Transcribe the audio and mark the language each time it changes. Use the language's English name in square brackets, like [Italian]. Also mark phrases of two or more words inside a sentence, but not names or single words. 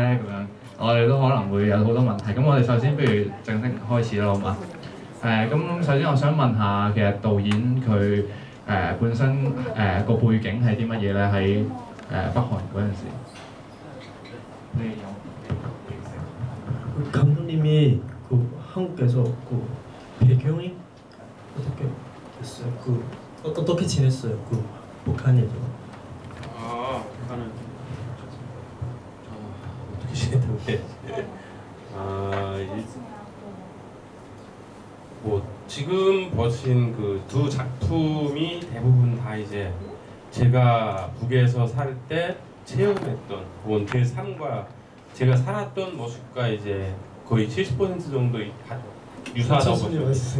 [Cantonese] 咁樣我哋都可能會有好多問題。咁我哋首先不如正式開始啦，好嘛？咁首先我想問下，其實導演佢本身個背景係啲乜嘢咧？喺北韓嗰陣時，你有 [Korean] 감독님이 한국에서 배경이 어떻게 됐어요? 어떻게 지냈어요? 북한에서? 북한은 어떻게 지냈는데 뭐 지금 보신 그 두 작품이 대부분 다 이제 제가 북에서 살 때 체험했던 혹은 제 삶과 제가 살았던 모습과 이제 거의 70% 정도 유사하다고 보시면 돼요.